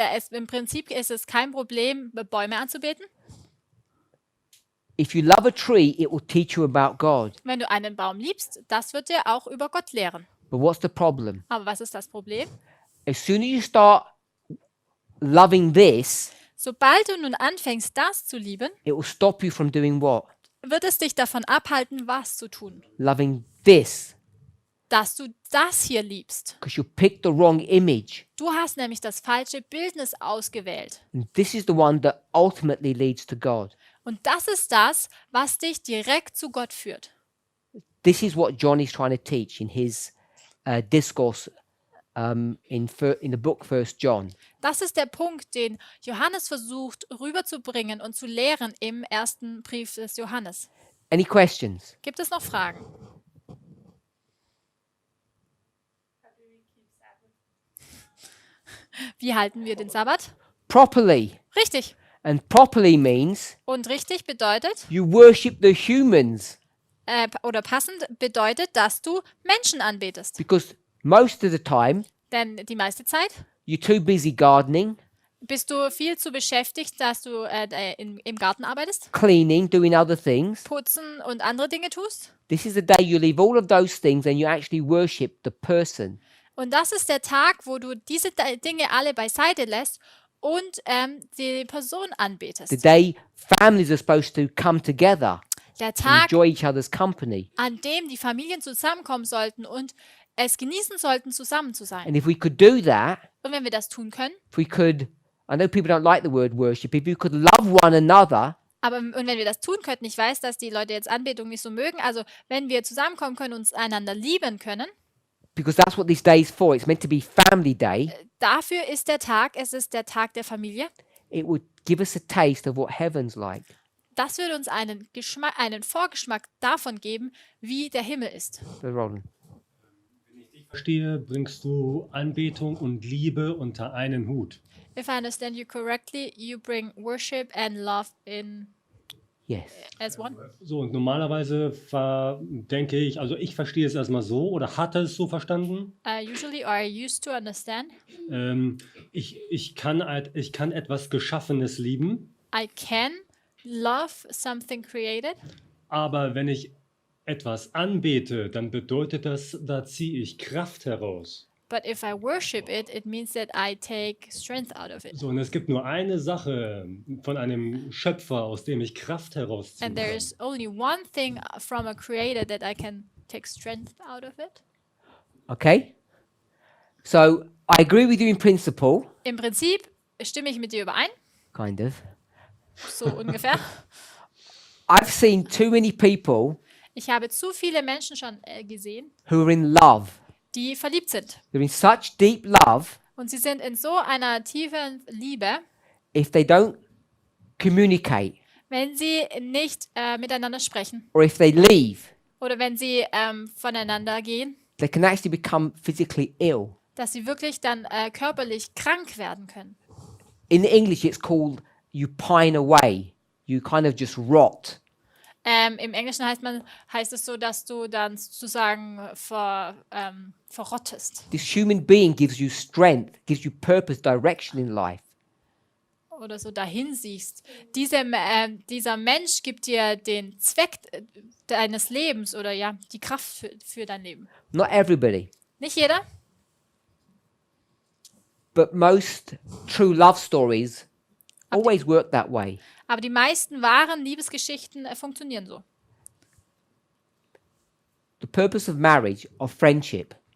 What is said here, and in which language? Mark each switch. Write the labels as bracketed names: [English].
[German] Im Prinzip ist es kein Problem, Bäume anzubeten. [English] If you love a tree, it will teach you about God. [German] Wenn du einen Baum liebst, das wird dir auch über Gott lehren. [English] But what's the problem? [German] Aber was ist das Problem? [English] As soon as you start loving this, [German] Sobald du nun anfängst, das zu lieben, [English] it will stop you from doing what? [German] wird es dich davon abhalten, was zu tun. [English] Loving this. [German] Dass du das hier liebst. [English] Because you picked the wrong image. [German] Du hast nämlich das falsche Bildnis ausgewählt. [English] And this is the one that ultimately leads to God. [German] Und das ist das, was dich direkt zu Gott führt. [English] This is what John is trying to teach in his discourse in the book 1 John. [German] Das ist der Punkt, den Johannes versucht rüberzubringen und zu lehren im ersten Brief des Johannes. [English] Any questions? [German] Gibt es noch Fragen? Wie halten wir den Sabbat? [English] Properly. [German] Richtig. [English] And properly means [German] Und richtig bedeutet, [English] you worship the humans. [German] oder passend bedeutet, dass du Menschen anbetest. [English] Because most of the time, [German] Denn die meiste Zeit [English] you're too busy gardening, [German] bist du viel zu beschäftigt, dass du im Garten arbeitest, [English] cleaning, doing other things. [German] putzen und andere Dinge tust. [English] This is the day you leave all of those things and you actually worship the person. [German] Und das ist der Tag, wo du diese Dinge alle beiseite lässt und die Person anbetest. [English] The day families are supposed to come together, [German] Der Tag, [English] enjoy each other's company. [German] an dem die Familien zusammenkommen sollten und es genießen sollten, zusammen zu sein. [English] And if we could do that, [German] Und wenn wir das tun können, [English] if we could, I know people don't like the word worship, if you could love one another, [German] und wenn wir das tun könnten, ich weiß, dass die Leute jetzt Anbetung nicht so mögen, also wenn wir zusammenkommen können und uns einander lieben können, [English] because that's what this day is for, it's meant to be family day, [German] dafür ist der Tag, es ist der Tag der Familie, [English] it would give us a taste of what heaven's like. [German] Das würde uns einen Vorgeschmack davon geben, wie der Himmel ist. [English] So Roland. [German] Verstehe, bringst du Anbetung und Liebe unter einen Hut. [English] If I understand you correctly, you bring worship and love in Yes. as one. [German] So, und normalerweise denke ich, also ich verstehe es erstmal so oder hatte es so verstanden. [English] Usually, or I used to understand, [German] Ich kann etwas Geschaffenes lieben, [English] I can love something created, [German] aber wenn ich etwas anbete, dann bedeutet das, da ziehe ich Kraft heraus. [English] but if I worship it, it means that I take strength out of it. [German] So, und es gibt nur eine Sache von einem Schöpfer, aus dem ich Kraft herausziehen [English] And there [German] kann. [English] is only one thing from a creator that I can take strength out of it. Okay? So I agree with you in principle, [German] Im Prinzip stimme ich mit dir überein, [English] kind of. [German] so ungefähr. [English] I've seen too many people [German] Ich habe zu viele Menschen schon gesehen, [English] who are in love. [German] die verliebt sind. [English] They're in such deep love, [German] Und sie sind in so einer tiefen Liebe, [English] if they don't communicate [German] wenn sie nicht miteinander sprechen [English] or if they leave, [German] oder wenn sie voneinander gehen, [English] they can actually become physically ill. [German] dass sie wirklich dann körperlich krank werden können. [English] In English, it's called you pine away. You kind of just rot. [German] Im Englischen heißt es so, dass du dann sozusagen verrottest. [English] This human being gives you strength, gives you purpose, direction in life. [German] Oder so dahin siehst. Dieser Mensch gibt dir den Zweck deines Lebens oder ja, die Kraft für dein Leben. [English] Not everybody, [German] Nicht jeder, [English] but most true love stories always work that way. [German] aber die meisten wahren Liebesgeschichten funktionieren so. [English] The purpose of marriage, of friendship,